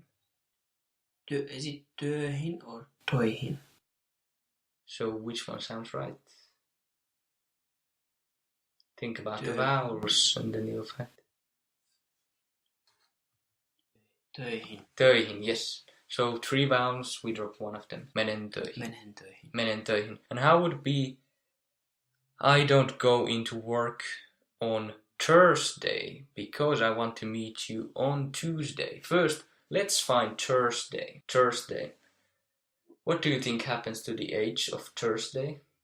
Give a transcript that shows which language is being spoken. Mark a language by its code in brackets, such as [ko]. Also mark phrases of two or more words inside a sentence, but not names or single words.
[en] Is it töihin or toihin? So which one sounds right? Think about the Tö. vowels and then you'll find. Töihin. Töihin, yes. So three vowels, we drop one of them. [fi] Menen töihin. Menen töihin. Menen töihin. [en] And how would be I don't go into work on Thursday because I want to meet you on Tuesday. First, let's find Thursday. Thursday. What do you think happens to the H of Thursday?